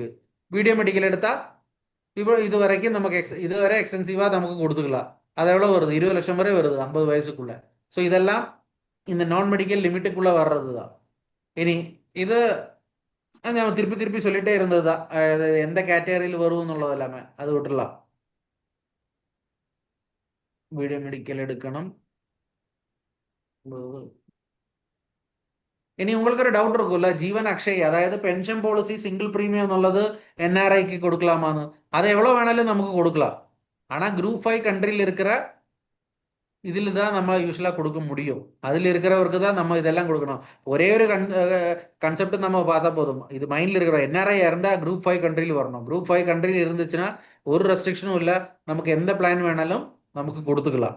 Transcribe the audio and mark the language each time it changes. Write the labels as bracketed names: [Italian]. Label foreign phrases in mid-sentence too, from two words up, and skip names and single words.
[Tamil] வீடியோ மெடிக்கல் எடுத்தா இப்போ இது வரைக்கும் நமக்கு இதுவரை எக்ஸ்டென்சிவா நமக்கு கொடுத்துக்கலாம். அது எவ்வளவு வருது? 20 லட்சம் வரை வருது 50 வயசுக்குள்ள. ஸோ இதெல்லாம் இந்த நான் மெடிக்கல் லிமிட்டுக்குள்ள வர்றது தான். இனி இது ഞാൻ திருப்பி திருப்பி சொல்லிட்டே இருந்தது தான். எந்த கேட்டகரியில் வரும் എന്നുള്ളത് எல்லாமே அது விட்டுலாம். [Malayalam] വീഡിയോ മെഡിക്കൽ എടുക്കണം. ഇനി ഉങ്ങൾക്കൊരു ഡൗട്ട് இருக்கும்ல, ജീവൻ അക്ഷയ് അതായത് പെൻഷൻ പോളിസി സിംഗിൾ പ്രീമിയം എന്നുള്ളത് NRIക്ക് കൊടുக்கலாமான்னு. [Tamil] அது எவ்வளவு வேணாலும் நமக்கு கொடுக்கலாம். ஆனா குரூப் 5 கண்ட்ரியில் இருக்கிற இதில் தான் நம்ம யூஸ்வலாக கொடுக்க முடியும். அதில் இருக்கிறவருக்கு தான் நம்ம இதெல்லாம் கொடுக்கணும். ஒரே ஒரு கன்செப்ட் நம்ம பார்த்தா போதும். இது மைண்டில் இருக்கிற NRI இருந்தால் குரூப் 5 கண்ட்ரியில் வரணும். குரூப் 5 கண்ட்ரியில் இருந்துச்சுன்னா ஒரு ரெஸ்ட்ரிக்ஷனும் இல்லை, நமக்கு எந்த பிளான் வேணாலும் நமக்கு கொடுத்துக்கலாம்.